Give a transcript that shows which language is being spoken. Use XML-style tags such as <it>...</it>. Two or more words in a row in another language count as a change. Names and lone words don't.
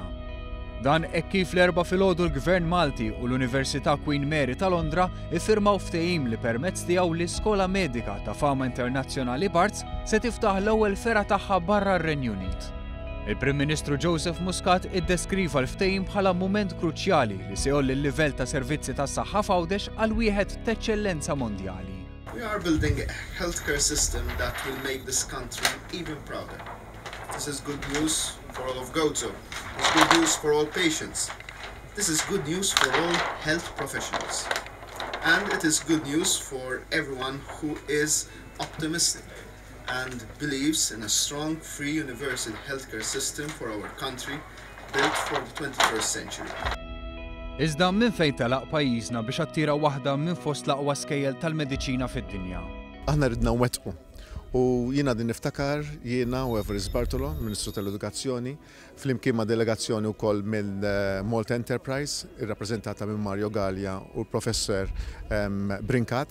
<mt>Dan hekk kif l-erba' filgħodu l-Gvern Malti u l-Università Queen Mary ta' Londra iffirmaw ftehim li permezz tiegħu l-Iskola Medika ta' fama internazzjonali Barts se tiftaħ l-ewwel fera tagħha barra r-Renju Unit. Il-Prim Ministru Joseph Muscat iddeskriva l-ftehim bħala mument kruċjali li se jolli l-livell ta' servizzi tas-saħħa f'Għawdex għal wieħed ta' eċċellenza mondjali.</mt> <en>We are building a healthcare system that will make this country even prouder. This is good news for all of Gozo. It's good news for all patients. This is good news for all health professionals. And it is good news for everyone who is optimistic and believes in a strong, free, universal healthcare system for our country built for the 21st century.</en> <mt>Iżda minn fejn telaq pajjiżna biex attira waħda minn fost l-aqwa skejjel tal-mediċina fid-dinja. Aħna ridna nwettqu u jiena din niftakar jiena u Everest Bartolo, Ministru tal-Edukazzjoni, flimkien ma' delegazzjoni wkoll mill Malta Enterprise, irrappreżentata minn Mario Gallia u l-Professor Brinkat.</mt>